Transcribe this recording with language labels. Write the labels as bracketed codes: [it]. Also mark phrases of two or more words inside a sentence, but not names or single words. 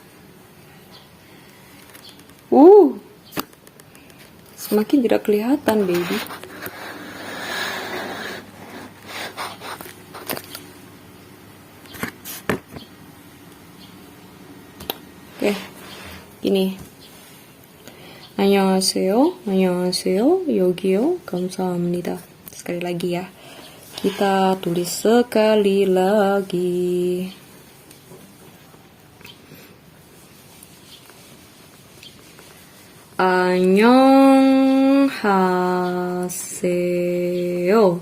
[id] Semakin tidak kelihatan, baby. Oke, gini. [ko] 안녕하세요, 안녕하세요, 여기요, 감사합니다. [id] Sekali lagi ya. Kita tulis sekali lagi. [ko] 안녕하세요.